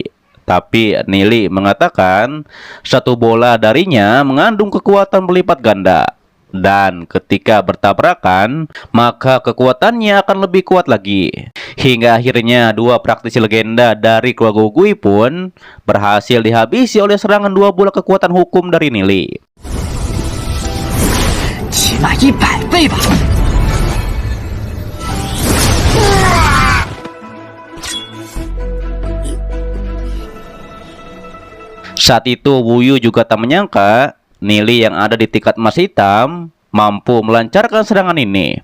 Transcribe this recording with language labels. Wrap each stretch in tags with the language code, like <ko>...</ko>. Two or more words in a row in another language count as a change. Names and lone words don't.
<id>Tapi Nili mengatakan satu bola darinya mengandung kekuatan berlipat ganda. Dan ketika bertabrakan, maka kekuatannya akan lebih kuat lagi. Hingga akhirnya dua praktisi legenda dari keluarga Ugui pun berhasil dihabisi oleh serangan dua bola kekuatan hukum dari Nili.</id> <zh>起码100倍吧。</zh> <id>Saat itu Wuyu juga tak menyangka Nili yang ada di tingkat emas hitam mampu melancarkan serangan ini.</id>